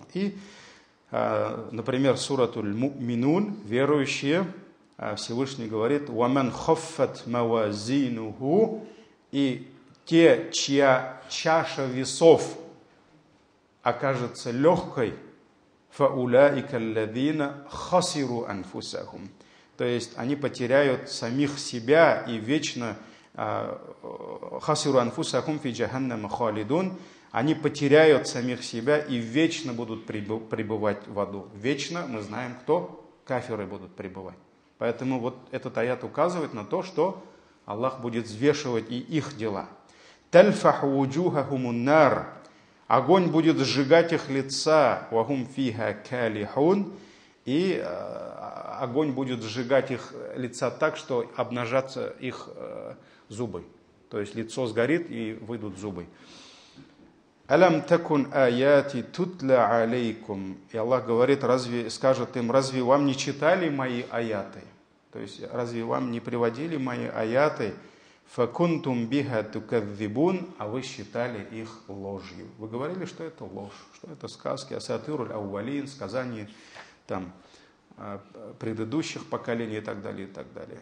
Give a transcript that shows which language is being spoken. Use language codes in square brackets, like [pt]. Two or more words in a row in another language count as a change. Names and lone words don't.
[ru] И, например, суратуль Му'минун, верующие, Всевышний говорит: [ar] «ومن خفت موازينه», [ru] и те, чья чаша весов окажется легкой, [ar] فأولئك الذين خسروا أنفسهم, [ru] то есть они потеряют самих себя и вечно [ar] خسروا أنفسهم في جهنم خالدون, [ru] они потеряют самих себя и вечно будут пребывать в аду. Вечно мы знаем, кто? Кафиры будут пребывать. Поэтому вот этот аят указывает на то, что Аллах будет взвешивать и их дела. [ar] تلفح وجوههم النار, [ru] огонь будет сжигать их лица, [ar] وهم فيها كالحون, [ru] и огонь будет сжигать их лица так, что обнажатся их зубы. То есть лицо сгорит и выйдут зубы. [ar] ألم تكن آياتي تتلى عليكم. [ru] И Аллах говорит, скажет им: разве вам не читали мои аяты? То есть разве вам не приводили мои аяты? [ar] فكنتم بها تكذبون, [ru] а вы считали их ложью. Вы говорили, что это ложь, что это сказки, [ar] أساطير الأولين, [ru] сказания там предыдущих поколений и так далее, и так далее.